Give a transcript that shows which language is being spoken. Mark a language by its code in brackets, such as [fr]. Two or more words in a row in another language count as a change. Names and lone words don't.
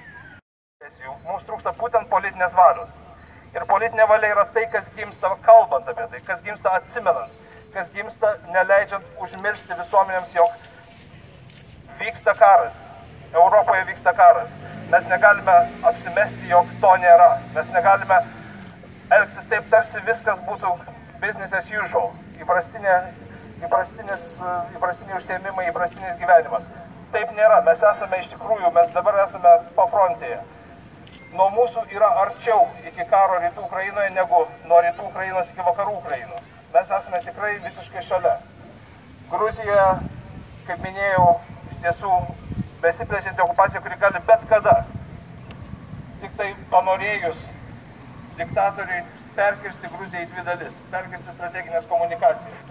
[lt] Mums trūksta būtent politinės valios. Ir politinė valia yra tai, kas gimsta kalbant apie tai, kas gimsta atsimenant, kas gimsta neleidžiant užmiršti visuomenėms, jog vyksta karas. Europoje vyksta karas. Mes negalime apsimesti, jog to nėra. [en] Mes negalime elgtis taip, tarsi viskas būtų business as usual. Įprastiniai užsiėmimai, įprastinis gyvenimas. Taip nėra. Mes esame iš tikrųjų, mes dabar esame pafrontėje. Nuo mūsų yra arčiau iki karo rytų Ukrainoje negu nuo rytų Ukrainos iki vakarų Ukrainos. Mes esame tikrai visiškai šalia. Gruzija, kaip minėjau, iš tiesų besiplečianti okupacija, kuri gali bet kada, tik tai panorėjus diktatoriui perkirsti Gruziją į dvi dalis, perkirsti strateginės komunikacijas.